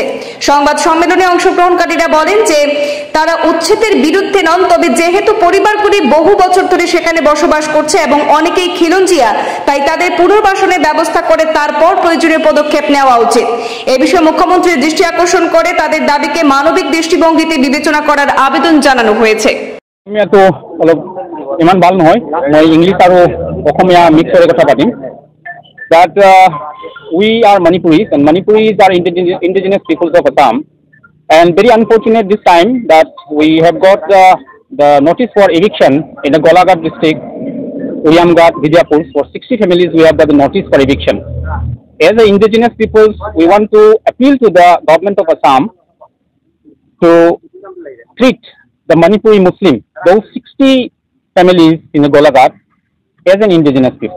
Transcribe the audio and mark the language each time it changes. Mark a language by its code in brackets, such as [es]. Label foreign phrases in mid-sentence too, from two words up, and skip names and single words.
[bn] সংবাদ সম্মেলনে অংশগ্রহণকারীরা বলেন যে তারা উচ্ছেদের বিরুদ্ধে নন, তবে যেহেতু পরিবারগুলি বহু বছর ধরে সেখানে বসবাস করছে এবং অনেকেই খিলঞ্জিয়া, তাই তাদের পুনর্বাসনের ব্যবস্থা করে তারপর প্রয়োজনীয় পদক্ষেপ নেওয়া উচিত। এ বিষয়ে মুখ্যমন্ত্রীর দৃষ্টি আকর্ষণ করে তাদের দাবিকে মানবিক দৃষ্টিভঙ্গিতে বিবেচনা করার আবেদন জানানো হয়েছে। [as] তো ইমান ভাল নহয়, মই ইংলিছ আৰু অসমীয়া মিক্স কৰি কথা পাতিম। [en] That we are Manipuris and Manipuris are indigenous peoples of Assam, and very unfortunate this time that we have got the notice for eviction in the Golaghat district, Oriamghat, Vidyapur. For 60 families we have got the notice for eviction. As the indigenous peoples, we want to appeal to the government of Assam to treat the Manipuri Muslim, those 60 families in the Golaghat, as an indigenous people.